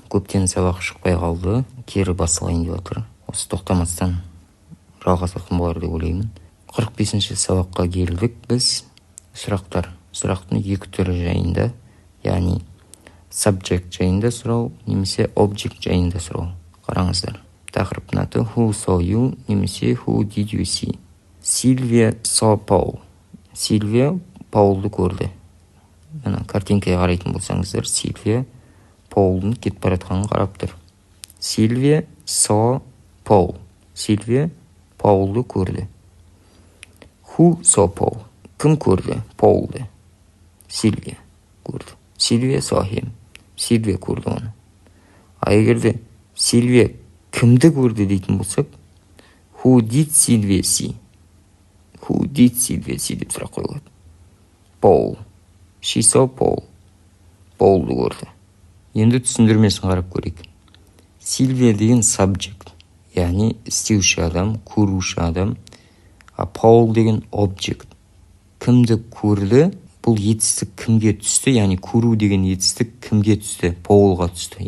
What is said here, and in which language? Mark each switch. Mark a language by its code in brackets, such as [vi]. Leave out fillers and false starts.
[kk] Көптен сабақ шықпай қалды. Кері басылайын деп отыр. Осы тоқтамастан жалғасатын болар деп ойлаймын. 45-ші сабаққа келдік біз. Сұрақтың екі түрі жайында, яғни subject жайында сұрау, немесе object жайында сұрау. Қараңыздар. Тақырыптың аты [en] Who saw you, [kk] немесе [en] Who did you see? Сильвия saw Paul. [kk] Сильвия Паулды көрді. Мына картинкаға қарайтын болсаңыздар, Сильвия Паулдың кетіп бара жатқанын қарап тұр. [en] Сильвия saw Paul. [kk] Сильвия Паулды көрді. [en] Who saw Paul? [kk] Кім көрді Паулды? Сильвия көрді. [en] Сильвия saw him. [kk] Сильвия көрді оны. А егерде Сильвия кімді көрді дейтін болсақ, [en] Who did Sylvia see? Who did Sylvia see [kk] деп сұрақ қойылады. [en] Paul. She saw Paul. [kk] Paulды көрді. Енді түсіндірмесін қарап көрейік. Сильвия деген subject, яғни істеуші адам, көруші адам. А Paul деген object. Кімді көрді? Бұл етістік кімге түсті? Яғни көру деген етістік кімге түсті? Paulға түсті.